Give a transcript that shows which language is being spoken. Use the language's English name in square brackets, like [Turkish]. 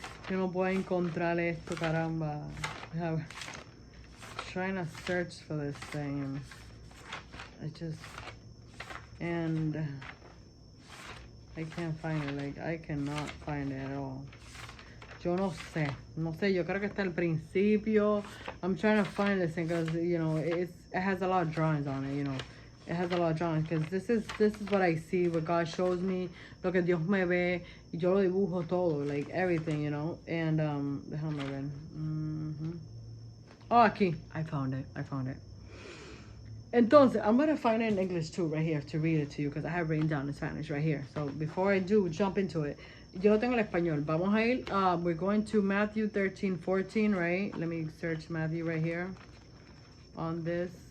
[Spanish] Yo no puedo encontrar esto, caramba. [English] I'm trying to search for this thing. And I can't find it. Like, I cannot find it at all. [Spanish] Yo no sé. Yo creo que está al principio. [English] I'm trying to find this thing because, it has a lot of drawings on it, It has a lot of drawings because this is what I see, what God shows me, [Spanish] lo que Dios me ve, y yo lo dibujo todo, [English] like everything, And [Spanish] déjame ver. [English] Oh, aquí, I found it. Entonces, I'm gonna find it in English too, right here, to read it to you, because I have written down in Spanish right here. So before I do jump into it, [Spanish] yo lo tengo en español. Vamos a ir. [English] We're going to Matthew 13:14, right? Let me search Matthew right here on this.